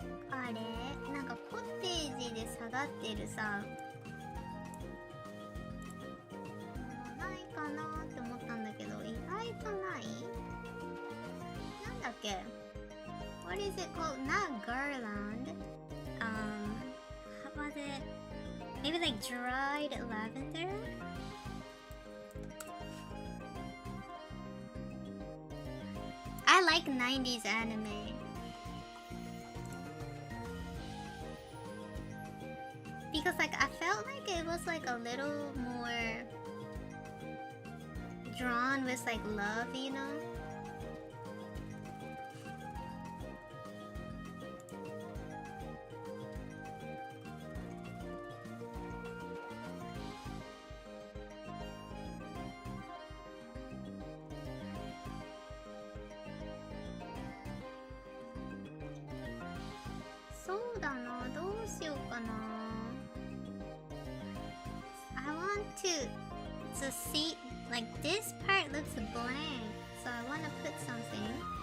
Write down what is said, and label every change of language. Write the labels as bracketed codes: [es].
[ja] あれなんかコテージで下がってるさないかなって思ったんだけど意外とないなんだっけ [en] What is it called? Not garland. How was it? Maybe like dried lavender? I like 90s anime. Because like I felt like it was like a little more drawn with like love, you know? [ja] So だな、どうしようかな。 [en] I want to see, like this part looks blank, so I want to put something.